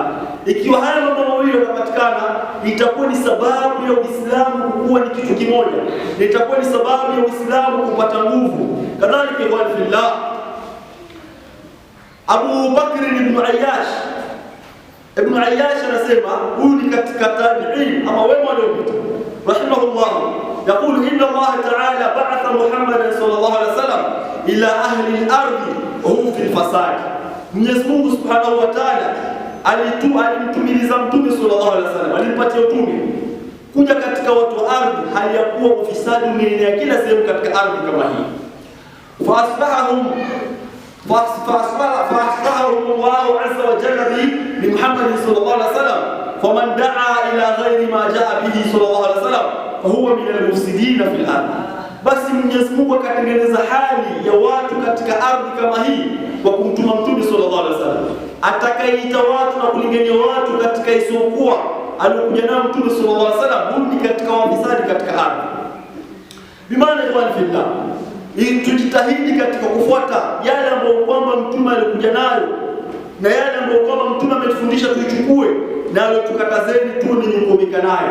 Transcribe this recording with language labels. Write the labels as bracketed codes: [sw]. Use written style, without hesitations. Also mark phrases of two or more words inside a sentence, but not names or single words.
[sw] Ikiwa haya mambo mawili yanapatikana, itakuwa ni sababu ya Uislamu kuwa ni kitu kimoja, na itakuwa ni sababu ya Uislamu kupata nguvu. Kadhalika kwa billah, Abu Bakr ibn Ayyash anasema, huyu ni katika tabi'in ama wema waliopita rahimahullah, [ar] يقول إن الله تعالى بعث محمدا صلى الله عليه وسلم إلى أهل الأرض وهم في الفساد. [sw] Mwenyezi Mungu [ar] سبحانه وتعالى [sw] alimtumiliza Mtume [ar] صلى الله عليه وسلم, [sw] alimpatia utume kuja katika watu wa ardhi, hali ya kuwa ufisadi umeenea kila sehemu katika ardhi kama hii. [ar] فأصلحهم الله عز وجل بمحمد صلى الله عليه وسلم فمن دعا إلى غير ما جاء به صلى الله عليه وسلم فهو من المفسدين في الأرض. [sw] Basi Mwenyezi Mungu akatengeneza hali ya watu katika ardhi kama hii kwa kumtuma Mtume [ar] صلى الله عليه وسلم, [sw] atakayeita watu na kulingania watu katika isiyokuwa alikuja nao Mtume [ar] صلى الله عليه وسلم, [sw] ni katika wafisadi katika ardhi. Bimaana kwa fillah, tujitahidi katika kufuata yale ambayo kwamba Mtume alikuja nayo, na yale ambayo kwamba Mtume ametufundisha tuichukue, na aliyotukatazeni tu ni kukomeka nayo.